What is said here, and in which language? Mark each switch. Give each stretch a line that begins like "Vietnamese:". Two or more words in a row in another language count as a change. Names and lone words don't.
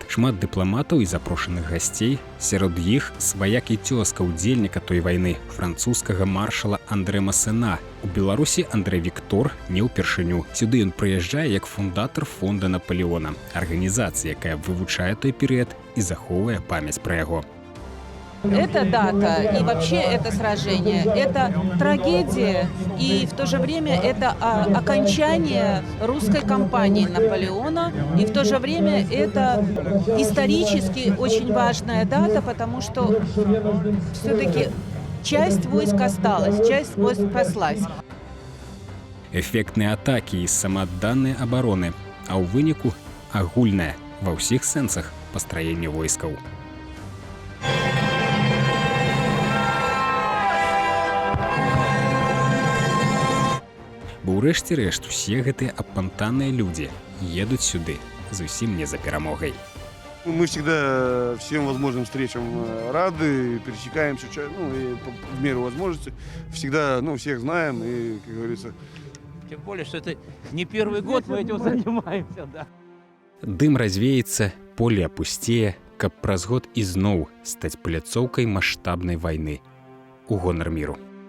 Belarusian: Шмат дыпламатаў і запрошаных гасцей. Сярод іх сваяк і цёзка ўдзельніка той вайны, французскага маршала Андре Масена. У Беларусі Андрэй Віктор не ўпершыню. Сюды ён прыязджае як фундатар фонда Наполеона, арганізацыя, якая вывучае той перыяд і захоўвае памяць пра яго.
Russian: Эта дата и вообще это сражение, это трагедия, и в то же время это окончание русской кампании Наполеона, и в то же время это исторически очень важная дата, потому что все-таки часть войск осталась, часть войск спаслась.
Belarusian: эфектныя атакі і самаадданыя абароны, а ў выніку агульнае ва ўсіх сэнсах пастраенне войскаў. Бо ў рэшце рэшт усе гэтыя апантаныя людзі едуць сюды зусім не за перамогай.
Russian: Мы всегда всем возможным встречам рады, пересекаемся, и в меру возможности. Всегда, всех знаем и, как говорится... Тем более, что это не первый год мы этим занимаемся, да.
Belarusian: Дым развеется, поле опустее, каб праз год ізноў стаць пляцоўкай маштабнай вайны у гонар міру.